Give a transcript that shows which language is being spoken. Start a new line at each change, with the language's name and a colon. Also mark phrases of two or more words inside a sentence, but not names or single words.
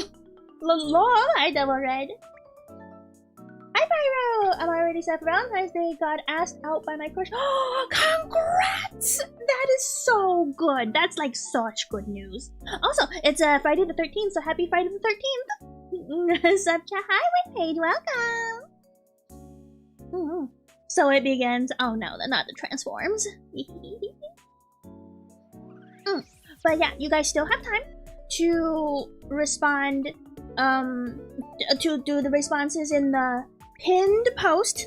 English: Hi, Double Red. Hi, Pyro! I'm already set for Valentine's Day. Got asked out by my crush. Oh, congrats! That is so good. That's like such good news. Also, it's Friday the 13th, so happy Friday the 13th. Sup, hi, Winpage. Welcome. So it begins. Oh no, not the transforms. But yeah, you guys still have time to respond. To do the responses in the pinned post.